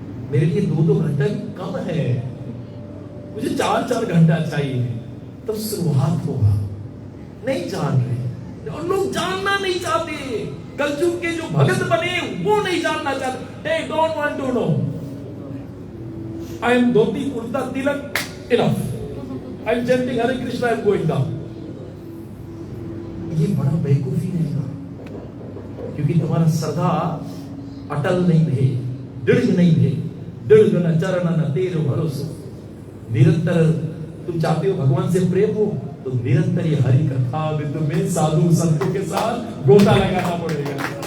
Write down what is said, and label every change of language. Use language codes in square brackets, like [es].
[hi] मेरे लिए 2-2 घंटा कम है, मुझे 4-4 घंटा चाहिए, तब शुरुआत होगा। नहीं जान रहे और लोग जानना नहीं चाहते। कलयुग के जो भगत बने वो नहीं जानना चाहते। [en] They don't want to know. I am [hi] dhoti kurta Tilak [en] enough. I am chanting Hare Krishna, I am going down. [hi] ये बड़ा बेवकूफी रहेगा, क्योंकि तुम्हारा श्रद्धा अटल नहीं है, दृढ़ नहीं है। दृढ़ न चरण न तेरो भरोसा। निरंतर तुम चाहते हो भगवान से प्रेम हो, तो निरंतर ये हरि कथा में साधु संतों के साथ गोता लगाना पड़ेगा।